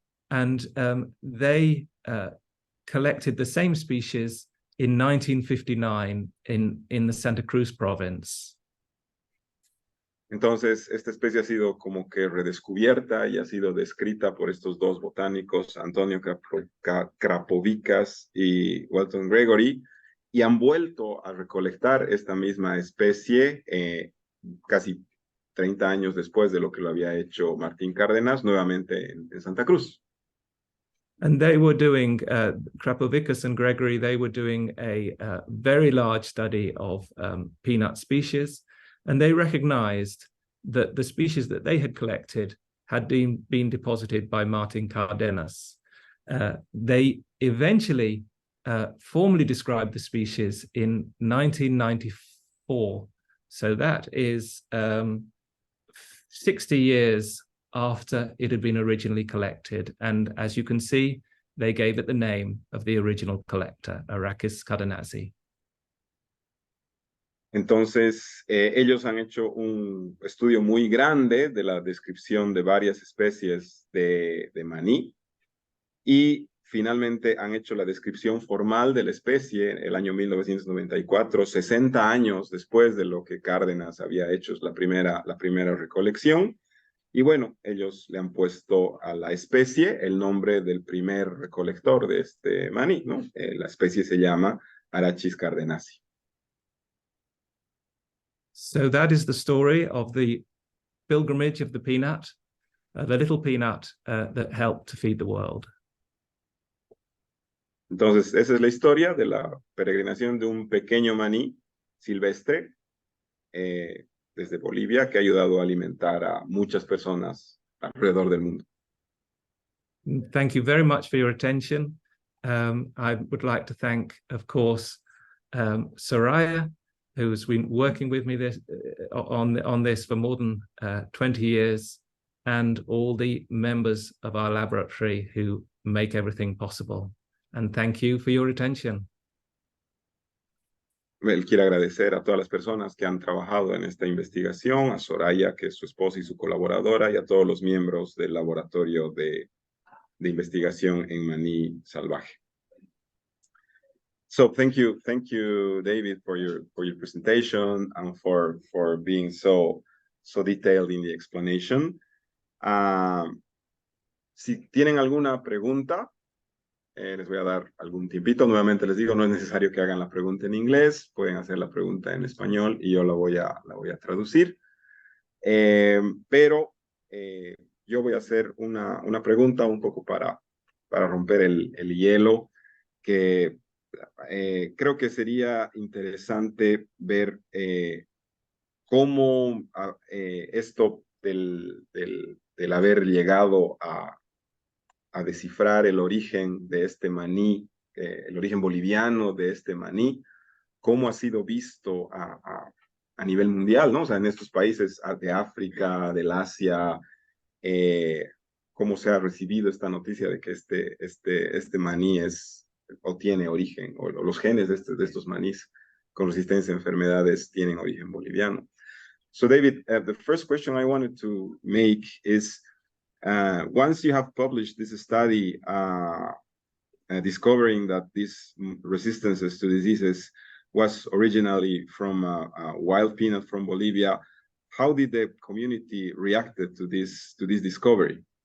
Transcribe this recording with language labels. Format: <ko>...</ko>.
<en>They collected the same species in 1959 in the Santa Cruz province.</en> <es>Entonces, esta especie ha sido como que redescubierta y ha sido descrita por estos dos botánicos, Antonio Krapovicas y Walton Gregory, y han vuelto a recolectar esta misma especie casi 30 años después de lo que lo había hecho Martín Cárdenas, nuevamente en Santa Cruz.</es> <en>And they were doing, Krapovicus and Gregory, they were doing a very large study of peanut species, and they recognized that the species that they had collected had been deposited by Martin Cardenas. They eventually formally described the species in 1994. So that is 60 years after it had been originally collected. And as you can see, they gave it the name of the original collector, Arachis cardenasi.</en> <es>Entonces, ellos han hecho un estudio muy grande de la descripción de varias especies de maní y finalmente han hecho la descripción formal de la especie el año 1994, 60 años después de lo que Cárdenas había hecho la primera recolección. Y bueno, ellos le han puesto a la especie el nombre del primer recolector de este maní, ¿no? La especie se llama Arachis cardenasi.</es> <en>So that is the story of the pilgrimage of the peanut, the little peanut that helped to feed the world.</en> <es>Entonces, esa es la historia de la peregrinación de un pequeño maní silvestre desde Bolivia que ha ayudado a alimentar a muchas personas alrededor del mundo.</es> <en>Thank you very much for your attention. I would like to thank, of course, Soraya, who's been working with me on this for more than 20 years, and all the members of our laboratory who make everything possible. And thank you for your attention.</en> <es>Él quiere agradecer a todas las personas que han trabajado en esta investigación, a Soraya, que es su esposa y su colaboradora, y a todos los miembros del laboratorio de investigación en maní salvaje.</es> <en>So thank you, David, for your presentation and for being so detailed in the explanation.</en> <es>Si tienen alguna pregunta, les voy a dar algún tiempito. Nuevamente les digo, no es necesario que hagan la pregunta en inglés, pueden hacer la pregunta en español y yo la voy a traducir. Pero yo voy a hacer una pregunta un poco para romper el hielo, que creo que sería interesante ver cómo esto del haber llegado a descifrar el origen de este maní, el origen boliviano de este maní, cómo ha sido visto a nivel mundial, ¿no? O sea, en estos países de África, del Asia, cómo se ha recibido esta noticia de que este maní es o tiene origen, o los genes de estos manís con resistencia a enfermedades tienen origen boliviano.</es> <en>So David, the first question I wanted to make is, once you have published this study discovering that these resistances to diseases was originally from wild peanut from Bolivia, how did the community reacted to this discovery?</en>